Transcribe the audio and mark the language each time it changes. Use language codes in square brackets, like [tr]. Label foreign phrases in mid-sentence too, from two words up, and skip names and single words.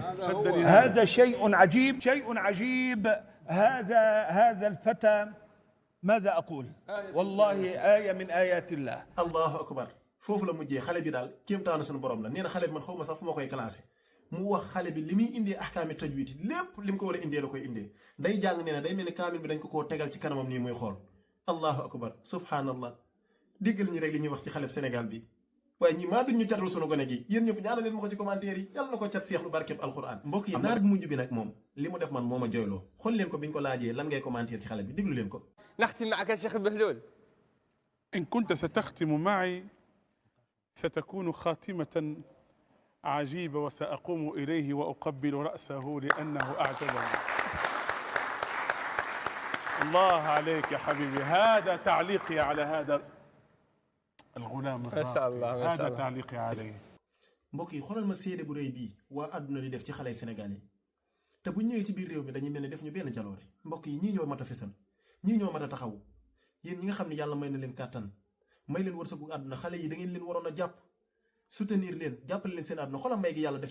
[ar] هذا شيء عجيب، شيء عجيب. هذا الفتى ماذا أقول؟ والله آية من آيات الله. الله أكبر. [wo] foofu la mujjee xale bi daal kéemtaanu suñu borom la nee na xale bi man xaw ma sax fu ma koy classé mu wax xale bi li muy indee [ar] أحكام التجويد [wo] lépp li mu ko war a indee la koy indee day jàng nee na day mel ni kaamil bi dañ ko koo tegal ci kanamam nii muy xool [ar] الله أكبر سبحان الله [wo] déggal ñi rek li ñuy wax ci xale Sénégal bi waaye ñi maa duñ ñu catul sunu gone gi yéen ñëpp ñaanal leen ma ko ci commentaire yi yàlla na ko cat seex lu barkeb alquran mbokk yi naar bi mujj bi nag moom li mu def man moo ma jooyloo xool leen ko biñ ko laajee lan ngay commentaire ci xale bi déglu leen ko. [ar] نختم معك الشيخ بهلول. إن كنت ستختم معي ستكون خاتمة عجيبة وسأقوم إليه وأقبل رأسه لأنه أعجبني. الله عليك يا حبيبي. هذا تعليقي على هذا الغلام الراقي. ما شاء الله ما شاء هذا الله. تعليقي عليه. [wo] mbokk yi xoolal ma séede bu rëy bii waa àdduna di def ci xale Sénégal yi te bu ñëwee ci biir réew mi dañuy mel ne def ñu benn jaloore mbokk yi ñii ñoo mat a fesal ñii ñoo mat a taxaw yéen ñi nga xam ne yàlla may na leen kàttan may leen wërsëgu àdduna xale yi da ngeen leen waroon a jàpp soutenir leen jàppale leen seen àdduna xoolal may gi yàlla def